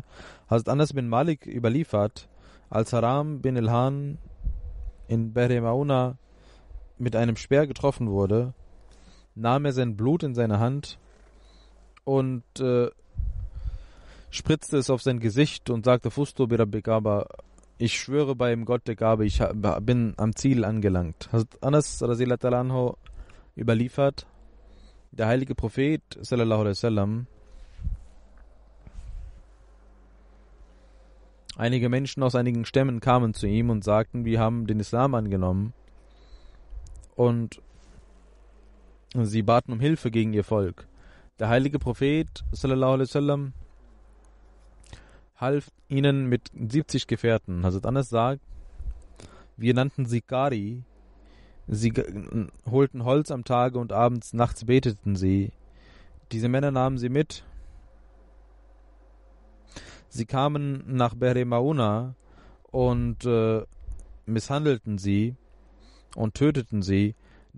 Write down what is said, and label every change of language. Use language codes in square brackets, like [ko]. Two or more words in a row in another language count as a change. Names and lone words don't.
[de] Hazrat Anas bin Malik überliefert, als Haram bin Ilhan in Behre Mauna mit einem Speer getroffen wurde, nahm er sein Blut in seine Hand und spritzte es auf sein Gesicht und sagte, [ar] فزت بربك, [de] aber ich schwöre bei dem Gott der Gabe, ich bin am Ziel angelangt. Hazrat Anas [ar] رضي الله تعالى عنه [de] überliefert, der heilige Prophet [ar] صلى الله عليه وسلم, [de] einige Menschen aus einigen Stämmen kamen zu ihm und sagten, wir haben den Islam angenommen und sie baten um Hilfe gegen ihr Volk. Der heilige Prophet [ar] صلى الله عليه وسلم [de] half ihnen mit 70 Gefährten. Hazrat Anas sagt, wir nannten sie Qari. Sie holten Holz am Tage und abends, nachts beteten sie. Diese Männer nahmen sie mit. Sie kamen nach Behre Mauna und misshandelten sie und töteten sie.